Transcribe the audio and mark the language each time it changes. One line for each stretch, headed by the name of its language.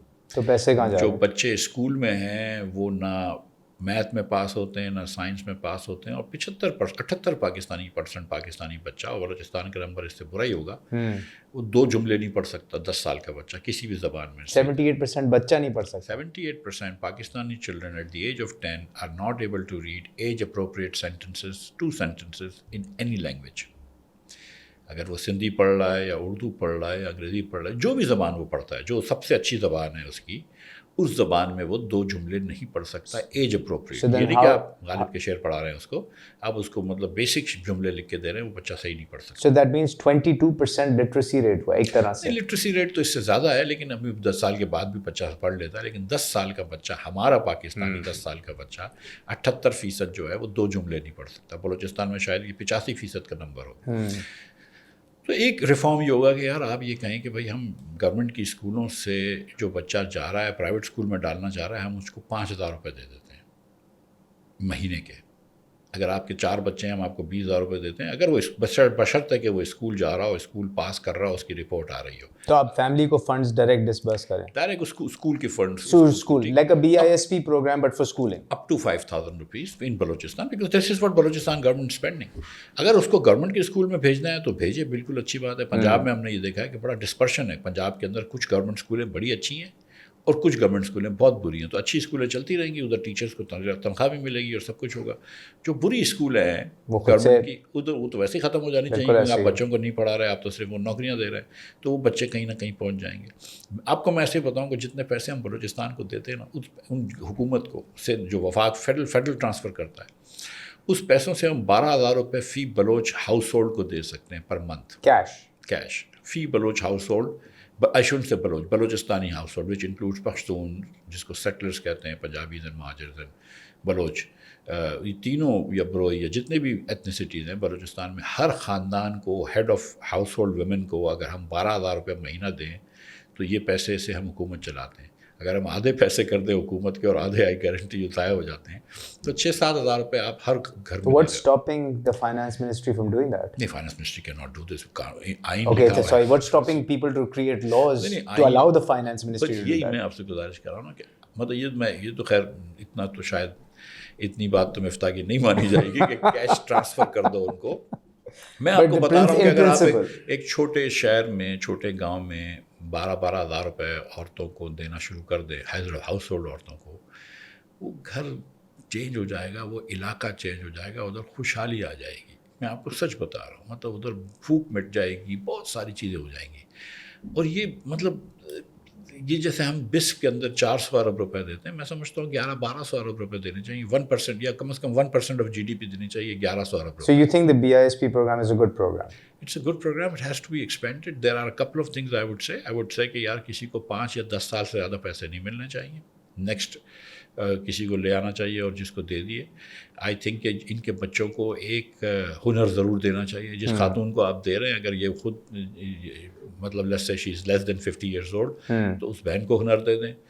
Urdu: تو پیسے کہاں جا رہے ہیں؟ جو بچے اسکول میں ہیں وہ نہ میتھ میں پاس ہوتے ہیں نہ سائنس میں پاس ہوتے ہیں, اور 78% پاکستانی بچہ, اور بلوچستان کا نمبر اس سے برا ہی ہوگا, وہ 2 جملے نہیں پڑھ سکتا 10 سال کا بچہ کسی بھی زبان میں. 78% بچہ نہیں پڑھ سکتا.
English: 78% Pakistani children at the age of 10 are not able to read age-appropriate sentences, 2 sentences in any language.
Urdu: اگر وہ سندھی پڑھ رہا ہے یا اردو پڑھ رہا ہے یا انگریزی پڑھ رہا ہے, جو بھی زبان وہ پڑھتا ہے, جو سب سے اچھی زبان ہے اس کی, اس زبان میں وہ 2 جملے نہیں پڑھ سکتا ایج اپروپریٹ. یہ نہیں کہ آپ غالب کے شعر پڑھا رہے ہیں اس کو, آپ اس کو مطلب بیسک جملے لکھ کے دے رہے ہیں, وہ بچہ صحیح نہیں پڑھ سکتا.
English: So that means 22% literacy rate
Urdu: ہوا ایک طرح سے. لٹریسی ریٹ تو اس سے زیادہ ہے, لیکن ابھی 10 سال کے بعد بھی بچہ پڑھ لیتا ہے. لیکن 10 سال کا بچہ, ہمارا پاکستانی 10 سال کا بچہ 78% جو ہے وہ 2 جملے نہیں پڑھ سکتا. بلوچستان میں شاید یہ 85% کا نمبر ہو. تو ایک ریفارم یہ ہوگا کہ یار آپ یہ کہیں کہ بھائی ہم گورنمنٹ کی اسکولوں سے جو بچہ جا رہا ہے پرائیویٹ اسکول میں ڈالنا چاہ رہا ہے, ہم اس کو 5,000 روپے دے دیتے ہیں مہینے کے. اگر آپ کے 4 بچے ہیں ہم آپ کو 20,000 روپے دیتے ہیں, اگر وہ بشرط ہے کہ وہ اسکول جا رہا ہو, اسکول پاس کر رہا ہو, اس کی رپورٹ آ رہی ہو. تو آپ فیملی کو فنڈز ڈائریکٹ ڈسبرس کریں, ڈائریکٹ اسکول کے funds,
English: School like a BISP program but for schooling up to 5,000 rupees in Balochistan, because this is what Balochistan government is spending.
Urdu: اگر اس کو گورنمنٹ کے اسکول میں بھیجنا ہے تو بھیجے, بالکل اچھی بات ہے. پنجاب میں ہم نے یہ دیکھا ہے کہ بڑا ڈسپرشن ہے پنجاب کے اندر. کچھ گورنمنٹ اسکولیں بڑی اچھی ہیں اور کچھ گورنمنٹ اسکولیں بہت بری ہیں. تو اچھی اسکولیں چلتی رہیں گی, ادھر ٹیچرس کو تنخواہ بھی ملے گی اور سب کچھ ہوگا. جو بری اسکولیں ہیں گورنمنٹ کی, ادھر وہ تو ویسے ہی ختم ہو جانی چاہیے, کیونکہ آپ بچوں کو نہیں پڑھا رہے, آپ تو صرف وہ نوکریاں دے رہے ہیں, تو وہ بچے کہیں نہ کہیں پہنچ جائیں گے. آپ کو میں ایسے بتاؤں کہ جتنے پیسے ہم بلوچستان کو دیتے ہیں نا, ان حکومت کو سے جو وفاق فیڈرل ٹرانسفر کرتا ہے, اس پیسوں سے ہم 12,000 روپے فی بلوچ ہاؤس ہولڈ کو دے سکتے ہیں پر منتھ, کیش فی Baloch house hold.
English: I shouldn't say
Urdu: بلوچستانی house hold
English: which includes
Urdu: Pashtun, جس کو سیٹلرز کہتے ہیں, پنجابیز اینڈ مہاجرز اینڈ بلوچ, یہ تینوں یا بروئی یا جتنے بھی ایتھنیسٹیز ہیں بلوچستان میں, ہر خاندان کو, head of house hold women کو اگر ہم 12,000 روپے مہینہ دیں تو یہ پیسے سے ہم حکومت چلاتے ہیں. اگر ہم آدھے پیسے کر دیں حکومت کے اور آدھے آئی گارنٹی جو ضائع ہو جاتے ہیں, تو 6-7 ہزار روپے آپ ہر گھر میں.
English: What's stopping the finance ministry from doing that? نہیں, finance ministry cannot do this. Okay, sorry, what's stopping people to create laws to allow the finance ministry to do that?
Urdu: یہی میں آپ سے گزارش کر رہا ہوں نا کہ مطلب یہ تو خیر اتنا تو شاید اتنی بات تو مفتاح کی نہیں مانی جائے گی کہ کیش ٹرانسفر کر دو ان کو. میں آپ کو بتا رہا ہوں کہ اگر آپ ایک چھوٹے شہر میں, چھوٹے گاؤں میں 12,000 روپے عورتوں کو دینا شروع کر دے, ہاؤس ہولڈ عورتوں کو, وہ گھر چینج ہو جائے گا, وہ علاقہ چینج ہو جائے گا, ادھر خوشحالی آ جائے گی. میں آپ کو سچ بتا رہا ہوں, مطلب ادھر بھوک مٹ جائے گی, بہت ساری چیزیں ہو جائیں گی. اور یہ مطلب یہ جیسے ہم بسک کے اندر 400 ارب روپے دیتے ہیں, میں سمجھتا ہوں 11-1200 ارب روپے دینے چاہیے, 1% یا کم از کم 1% آف GDP دینی چاہیے, 1100 ارب روپے.
English: So you think the BISP program is a good program? It's a good program. It has to be expanded. There are a couple of things I would say
Urdu: کہ یار کسی کو 5 یا 10 سال سے زیادہ پیسے نہیں ملنے چاہیے. نیکسٹ کسی کو لے آنا چاہیے اور جس کو دے دیے. آئی تھنک کہ ان کے بچوں کو ایک ہنر ضرور دینا چاہیے. جس خاتون کو آپ دے رہے ہیں, اگر یہ خود مطلب
English: let's say she is less than
Urdu: 50 years old, تو اس بہن کو ہنر دے دیں.